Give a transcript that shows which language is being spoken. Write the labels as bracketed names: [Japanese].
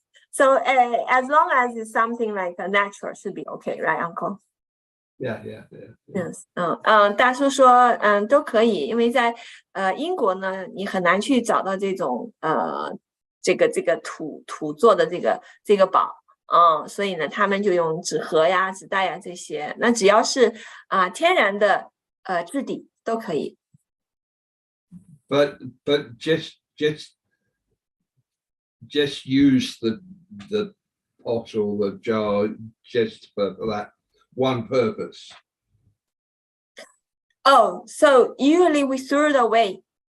[English] So as long as it's something like a natural, should be okay, right, Uncle? Yeah. Yes. [Chinese] 大叔说都可以，因为在英国呢，你很难去找到这种这个土做的这个宝所以呢，他们就用纸盒呀、纸袋呀这些。那只要是天然的质地都可以。 [English] But just use the pot or the jar just for that one purpose. Oh, so usually we throw it away.